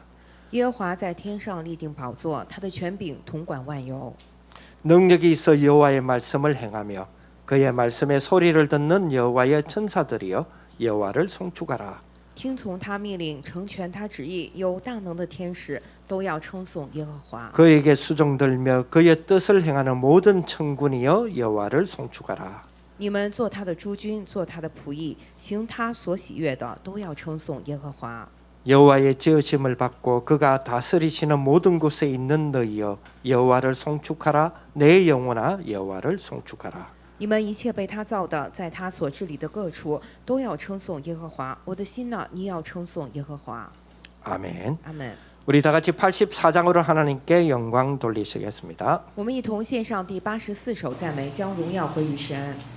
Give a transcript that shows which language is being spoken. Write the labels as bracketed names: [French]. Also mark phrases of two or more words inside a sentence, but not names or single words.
[Chinese] 耶和华在天上立定宝座，他的权柄统管万有。 [Korean] 능력이 있어 여호와의 말씀을 행하며 그의 말씀의 소리를 듣는 여호와의 천사들이여 여호와를 송축하라. [Chinese] 听从他命令，成全他旨意，有大能的天使都要称颂耶和华。 [Korean] 그에게 수종들며 그의 뜻을 행하는 모든 천군이여 여호와를 송축하라. [Chinese] 你们做他的诸军，做他的仆役，行他所喜悦的，都要称颂耶和华。 [Korean] 여호와의 지으심을 받고 그가 다스리시는 모든 곳에 있는 너희여 여호와를 송축하라. 내 영혼아 여호와를 송축하라. [Chinese] 你们一切被他造的，在他所治理的各处，都要称颂耶和华。我的心呐，你要称颂耶和华。 [Korean] 아멘. [Chinese] 阿门。 [Korean] 우리 다 같이 84장으로 하나님께 영광 돌리시겠습니다. [Chinese] 我们一同献上第84首赞美，将荣耀归于神。